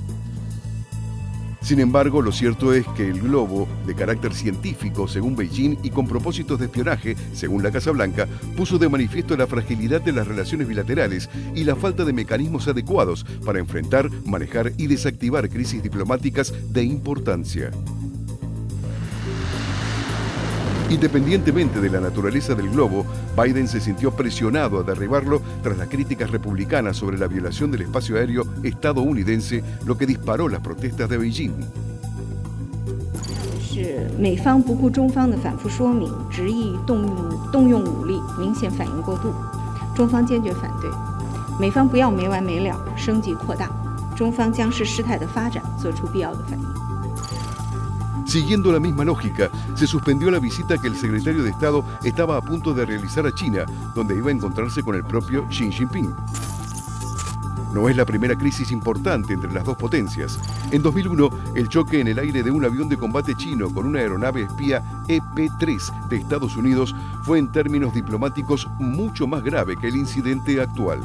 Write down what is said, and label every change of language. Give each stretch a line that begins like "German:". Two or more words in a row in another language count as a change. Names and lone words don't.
Spanish: Sin embargo, lo cierto es que el globo, de carácter científico según Beijing y con propósitos de espionaje, según la Casa Blanca, puso de manifiesto la fragilidad de las relaciones bilaterales y la falta de mecanismos adecuados para enfrentar, manejar y desactivar crisis diplomáticas de importancia. Independientemente de la naturaleza del globo, Biden se sintió presionado a derribarlo tras las críticas republicanas sobre la violación del espacio aéreo estadounidense, lo que disparó las protestas de Beijing.
Chinese: 是美方不顾中方的反复说明，执意动用武力，明显反应过度。中方坚决反对，美方不要没完没了升级扩大，中方将视事态的发展做出必要的反应。
Spanish: Siguiendo la misma lógica, se suspendió la visita que el secretario de Estado estaba a punto de realizar a China, donde iba a encontrarse con el propio Xi Jinping. No es la primera crisis importante entre las dos potencias. En 2001, el choque en el aire de un avión de combate chino con una aeronave espía EP-3 de Estados Unidos fue en términos diplomáticos mucho más grave que el incidente actual.